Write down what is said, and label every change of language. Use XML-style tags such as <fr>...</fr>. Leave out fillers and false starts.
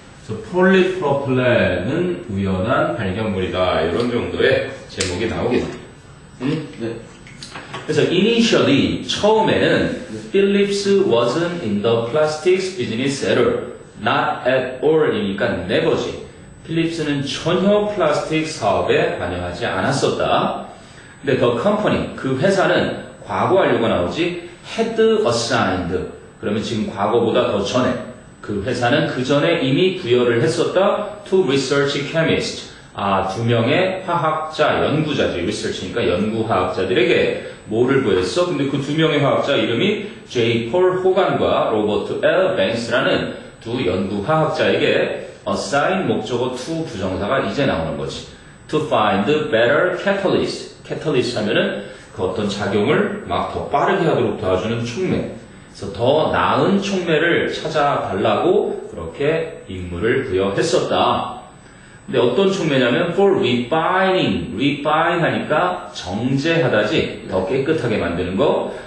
<ko>그래서 폴리프로필렌은 우연한 발견물이다. 이런 정도의 제목이 나오겠네. 응? 네. 그래서</ko> <en>initially</en> <ko>처음에는</ko> <en>Phillips wasn't in the plastics business at all. Not at all이니까 never지.</en> <ko>필립스는 전혀 플라스틱 사업에 관여하지 않았었다. 근데</ko> <en>the company,</en> <ko>그 회사는 과거 완료가 나오지</ko> <en>had assigned.</en> <ko>그러면 지금 과거보다 더 전에 그 회사는 그 전에 이미 부여를 했었다.</ko> <en>to research chemist.</en> <ko>두 명의 화학자, 연구자지. research니까 연구화학자들에게 뭐를 부여했어? 근데 그 두 명의 화학자 이름이 J. 폴 호간과 로버트 L. 뱅스라는 두 연구화학자에게 assign 목적어 to 부정사가 이제 나오는 거지.</ko> <en>to find better catalyst.</en> <ko>catalyst 하면은 그 어떤 작용을 막 더 빠르게 하도록 도와주는 촉매. 그래서 더 나은 촉매를 찾아달라고 그렇게 임무를 부여했었다. 근데 어떤 촉매냐면</ko> <en>for refining, refine</en> <ko>하니까 정제하다지, 더 깨끗하게 만드는 거.</ko>